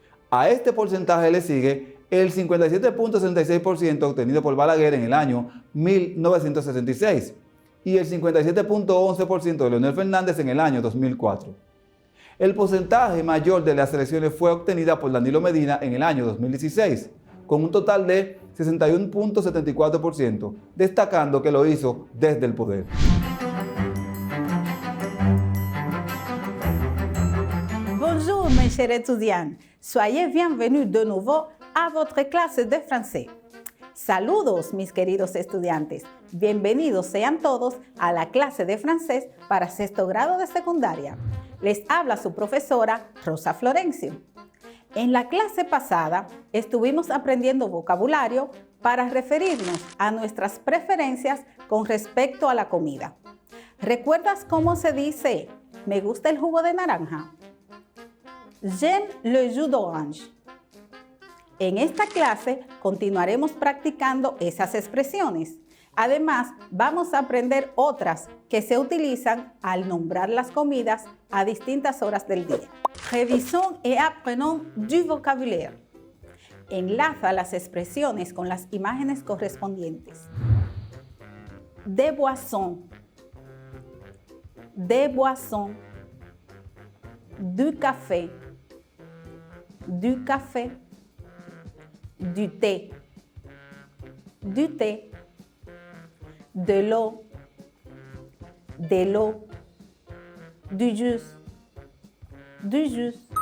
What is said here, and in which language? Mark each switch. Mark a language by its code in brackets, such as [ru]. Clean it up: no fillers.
[es] A este porcentaje le sigue el 57.66% obtenido por Balaguer en el año 1966 y el 57.11% de Leonel Fernández en el año 2004. El porcentaje mayor de las elecciones fue obtenida por Danilo Medina en el año 2016, con un total de 61.74%, destacando que lo hizo desde el poder. [fr] Bonjour mes chers étudiants, soyez bienvenus [es] de nuevo a [fr] votre clase de français. [es] Saludos mis queridos estudiantes, bienvenidos sean todos a la clase de francés para sexto grado de secundaria. Les habla su profesora Rosa Florencio. En la clase pasada estuvimos aprendiendo vocabulario para referirnos a nuestras preferencias con respecto a la comida. ¿Recuerdas cómo se dice me gusta el jugo de naranja? [fr] J'aime le jus d'orange. [es] En esta clase continuaremos practicando esas expresiones. Además, vamos a aprender otras que se utilizan al nombrar las comidas a distintas horas del día. [fr] Revisons et apprenons du vocabulaire. [es] Enlaza las expresiones con las imágenes correspondientes. [fr] Des boissons, des boissons, du café, du café, du thé, du thé, de l'eau, du jus, du jus.